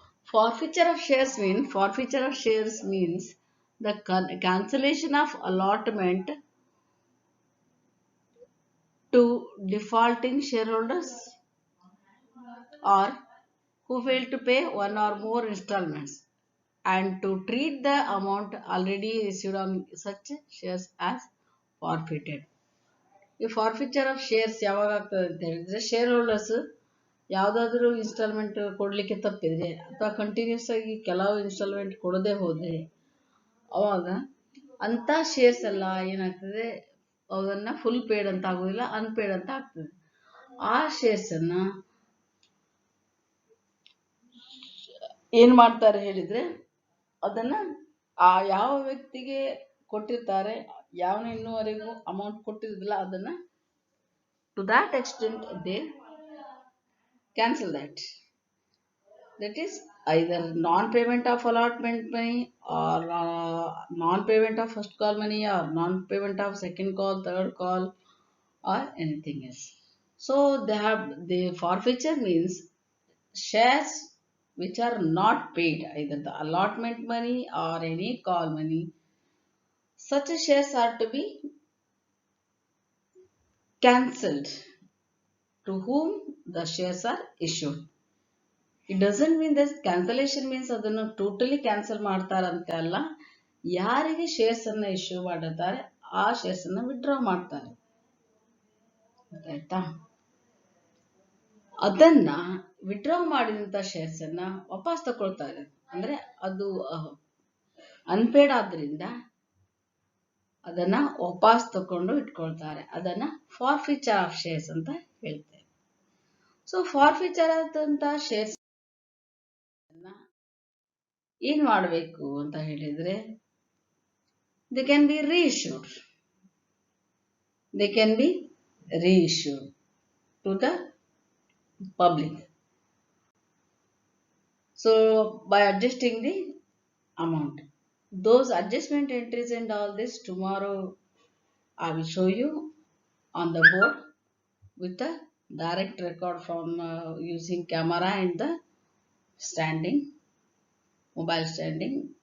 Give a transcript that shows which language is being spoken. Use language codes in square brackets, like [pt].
[en] Forfeiture of shares means the cancellation of allotment to defaulting shareholders or who fail to pay one or more installments, and to treat the amount already received on such shares as forfeited. [kn] ಈ ಫಾರ್ಫಿಚರ್ of shares ಯಾವಾಗ ಆಗ್ತದೆ ಅಂತ ಹೇಳಿದ್ರೆ, share holders ಯಾವುದಾದ್ರೂ instalment ಕೊಡಲಿಕ್ಕೆ ತಪ್ಪಿದ್ರೆ ಅಥವಾ continuous ಆಗಿ ಕೆಲವು ಇನ್ಸ್ಟಾಲ್ಮೆಂಟ್ ಕೊಡದೆ ಹೋದರೆ, ಅವಾಗ ಅಂಥ ಶೇರ್ಸ್ ಎಲ್ಲ ಏನಾಗ್ತದೆ, ಅದನ್ನು ಫುಲ್ ಪೇಡ್ ಅಂತ ಆಗೋದಿಲ್ಲ, ಅನ್ಪೇಡ್ ಅಂತ ಆಗ್ತದೆ. ಆ ಶೇರ್ಸನ್ನು ಏನು ಮಾಡ್ತಾರೆ ಹೇಳಿದರೆ, ಅದನ್ನು ಆ ಯಾವ ವ್ಯಕ್ತಿಗೆ ಕೊಟ್ಟಿರ್ತಾರೆ, ಯಾವನು ಇನ್ನೂವರೆಗೂ ಅಮೌಂಟ್ ಕೊಟ್ಟಿರೋದಿಲ್ಲ, ಅದನ್ನು [en] To that extent they cancel that. That is either non-payment of allotment money, or non-payment of first call money, or non-payment of second call, third call, or anything else. So the forfeiture means shares which are not paid, either the allotment money or any call money. Such shares are to be cancelled to whom the shares are issued. It doesn't mean that cancellation means [kn] ಅದನ್ನು totally cancel ಮಾಡ್ತಾರಂತೆ ಅಲ್ಲ. ಯಾರಿಗೆ shares ಅನ್ನ issue ಮಾಡಿರ್ತಾರೆ ಆ shares ಅನ್ನ withdraw ಮಾಡ್ತಾರೆ, ಆಯ್ತಾ? ಅದನ್ನ ವಿಡ್ರಾ ಮಾಡಿದಂತ ಶೇರ್ಸ್ ಅನ್ನ ವಾಪಸ್ ತಗೊಳ್ತಾರೆ. ಅಂದ್ರೆ ಅದು ಅನ್ಪೇಡ್ ಆದ್ರಿಂದ ಅದನ್ನ ವಾಪಸ್ ತಕೊಂಡು ಇಟ್ಕೊಳ್ತಾರೆ. ಅದನ್ನ ಫಾರ್ಫಿಚರ್ ಆಫ್ ಶೇರ್ಸ್ ಅಂತ ಹೇಳ್ತೇವೆ. ಸೊ ಫಾರ್ಫಿಚರ್ ಆದಂತ ಶೇರ್ಸ್ ಏನ್ ಮಾಡಬೇಕು ಅಂತ ಹೇಳಿದ್ರೆ, [en] They can be reissued. They can be reissued to the public. So by adjusting the amount, those adjustment entries and all this tomorrow I will show you on the board with the direct record from using camera and the standing mobile standing.